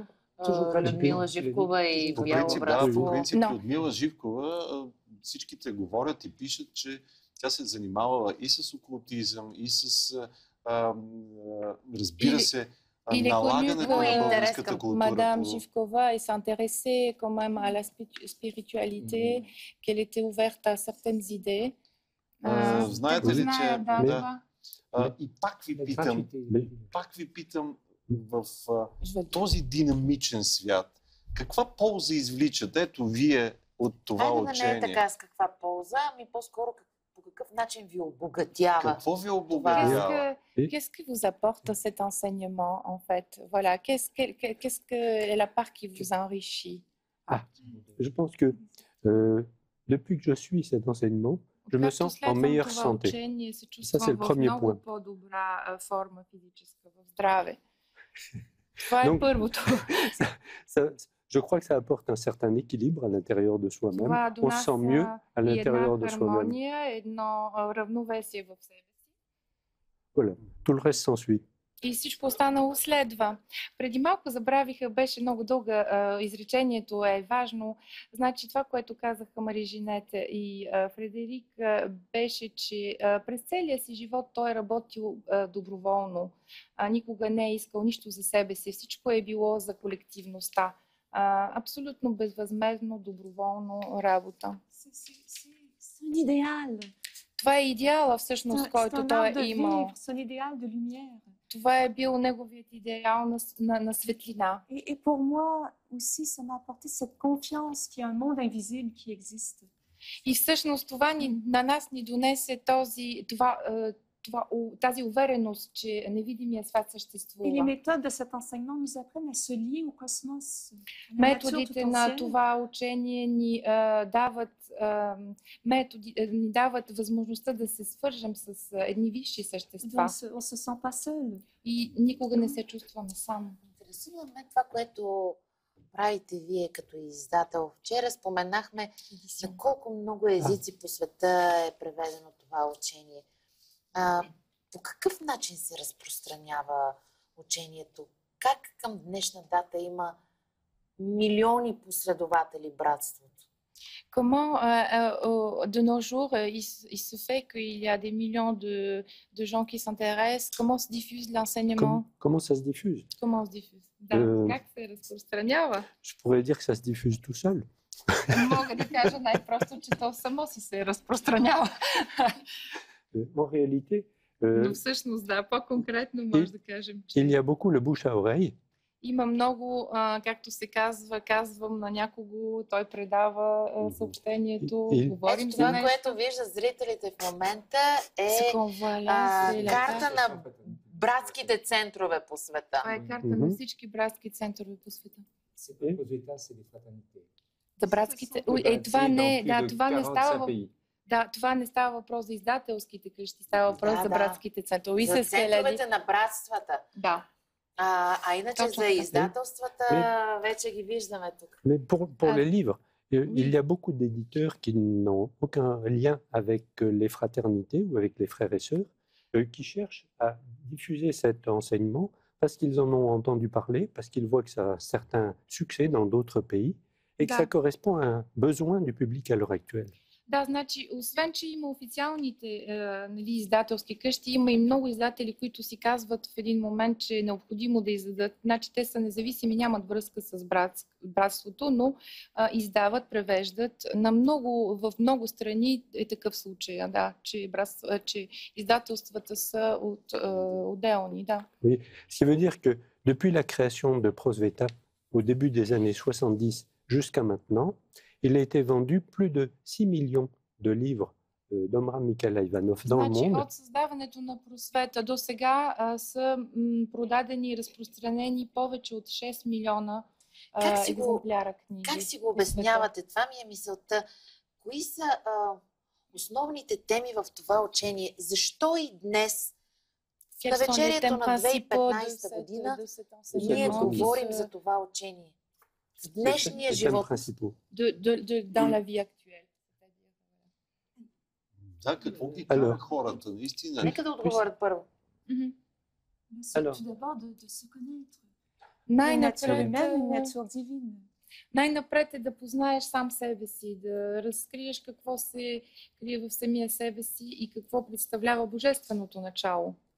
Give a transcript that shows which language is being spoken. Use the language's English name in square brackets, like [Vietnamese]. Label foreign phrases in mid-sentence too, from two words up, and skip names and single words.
[Bulgarian] Людмила Живкова и Боян По Братство. принцип, Людмила Живкова, всичките говорят и пишат, че тя се е занимавала и с окултизъм, и с, разбира се, налагането на българската култура. [French] Madame Живкова s'intéressait quand même à la spiritualité, qu'elle était ouverte à certaines idées. [Bulgarian] Знаете ли, че... Да. И пак ви питам, в този динамичен свят, каква полза извличате ето вие от това учение? Не е така с каква полза, ами по-скоро по какъв начин ви обогатява. Какво ви обогатява? [French] Qu'est-ce que vous apporte cet enseignement, en fait? Voilà, qu'est-ce que est la part qui vous enrichit? Je pense que depuis que je suis cet enseignement, je me sens en meilleure santé. Ça, c'est le premier point. Donc, je crois que ça apporte un certain équilibre à l'intérieur de soi-même. On se sent mieux à l'intérieur de soi-même. Voilà, tout le reste s'ensuit. [Bulgarian] И всичко останало следва. Преди малко забравиха, беше много дълга изречението е важно. Значи това, което казаха Мари Женет и Фредерик, беше, че през целия си живот той е работил доброволно. Никога не е искал нищо за себе си. Всичко е било за колективността. Абсолютно безвъзмездно, доброволно работа. [French] C'est un idéal. [Bulgarian] Това е идеала всъщност, който той е имал. [French] C'est un idéal de lumière. [Bulgarian] Това е бил неговият идеал на светлина. [French] Et pour moi aussi, ça m'a apporté cette confiance qu'il y a un monde invisible qui existe. [Bulgarian] И всъщност това на нас ни донесе тази увереност, че невидимия свят съществува. [French] Et les méthodes de cet enseignement nous apprennent à se lier au cosmos. [Bulgarian] Методите на това учение ни дават възможността да се свържем с едни висши същества. [French] On se sent pas seul. [Bulgarian] И никога не се чувстваме сам. Интересува ме това, което правите вие като издател. Вчера споменахме на колко много езици по света е преведено това учение. По какъв начин се разпространява учението? Как към днешна дата има милиони последователи братството? [French] Comment, de nos jours, il se fait qu'il y a des millions de gens qui s'intéressent? Comment se diffuse l'enseignement? Comment ça se diffuse? Comment se diffuse? [Bulgarian] Да, как се разпространява? [French] Je pourrais dire que ça se diffuse tout seul. [Bulgarian] Мога да кажа най-просто, че то само си се разпространява. [French] En réalité, [Bulgarian] Но всъщност, да, по-конкретно може да кажем, че... [French] il y a beaucoup le bouche à oreille. [Bulgarian] Има много, както се казва, казвам на някого, той предава съобщението, говорим за това, нещо. което виждат зрителите в момента е карта на братските центрове по света. Това е карта на всички братски центрове по света. За братските... това не става въпрос за издателските къщи, става въпрос за братските центрове. За центровете на братствата. Да. А иначе за издателствата вече ги виждаме тук. [French] Mais pour les livres, il y a beaucoup d'éditeurs qui n'ont aucun lien avec les fraternités ou avec les frères et sœurs, qui cherchent à diffuser cet enseignement parce qu'ils en ont entendu parler, parce qu'ils voient que ça a un certain succès dans d'autres pays et que ça correspond à un besoin du public à l'heure actuelle. [Bulgarian] Да, значи, освен, че има официалните нали, издателски къщи, има и много издатели, които си казват в един момент, че е необходимо да издадат. Значи, те са независими, нямат връзка с братството, но издават, превеждат. В много страни е такъв случай, да, че издателствата са отделни. Да. [French] Oui. Ce qui veut dire que depuis la création de Prosveta, au début des années 70 jusqu'à maintenant, il a été vendu plus de 6 millions de livres d'Omram Mikhail Ivanov dans le monde. [Bulgarian] От създаването на Просвета до сега са продадени и разпространени повече от 6 милиона екземпляра книги. Как си го обяснявате? Това ми е мисълта. Кои са основните теми в това учение? Защо и днес, на вечерието на 2015 година, ние говорим за това учение? В днешния живот. [French] Dans la vie actuelle. [Bulgarian] Да, какво ги кара хората, наистина? Нека да отговорят първо. Най-напред е да познаеш сам себе си, да разкриеш какво се крие в самия себе си и какво представлява божественото начало.